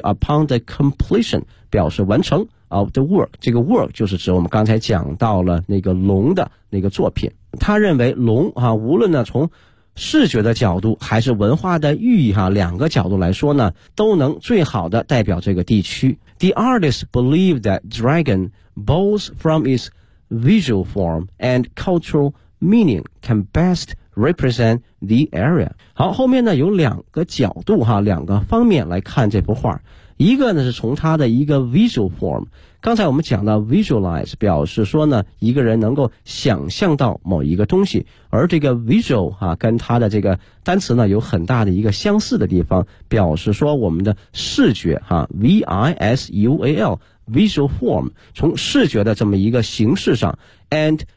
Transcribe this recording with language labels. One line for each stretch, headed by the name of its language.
English: Upon the completion
Chinese: 表示完成
English: of the work.
Chinese: 这个 work 就是指我们刚才讲到了那个龙的那个作品。他认为龙啊，无论呢从视觉的角度还是文化的寓意哈，两个角度来说呢都能最好的代表这个地区。
English: The artist believed that dragon, both from its visual form and cultural meaning, can best represent the area。
Chinese: 好，后面呢有两个角度哈，两个方面来看这幅画。一个呢是从它的一个
English: visual form，
Chinese: 刚才我们讲到 visualize 表示说呢一个人能够想象到某一个东西，而这个 visual 啊跟它的这个单词呢有很大的一个相似的地方，表示说我们的视觉啊
English: visual visual form，
Chinese: 从视觉的这么一个形式上 and